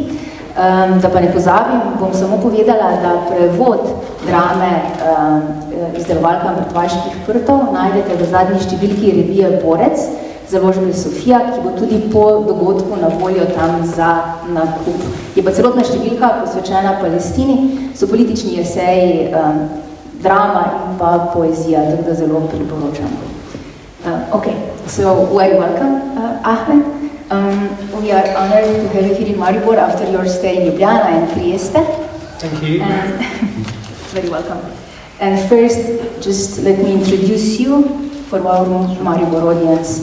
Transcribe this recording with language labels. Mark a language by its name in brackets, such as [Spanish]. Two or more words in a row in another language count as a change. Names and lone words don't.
[Slovenian] Da pa ne pozabim, bom samo povedala, da prevod drame izdelovalka Mrtvaških prtov najdete v zadnji številki revije Borec, založbe Sophia, ki bo tudi po dogodku na voljo tam za nakup. Je pa celotna številka posvečena Palestini, so politični eseji, drama in pa poezija, tako da zelo priporočam. [English] Okay, so very welcome, Ahmed. We are honored to have you here in Maribor after your stay in Ljubljana and Trieste. Thank you. Very welcome. And first, just let me introduce you for our Maribor audience.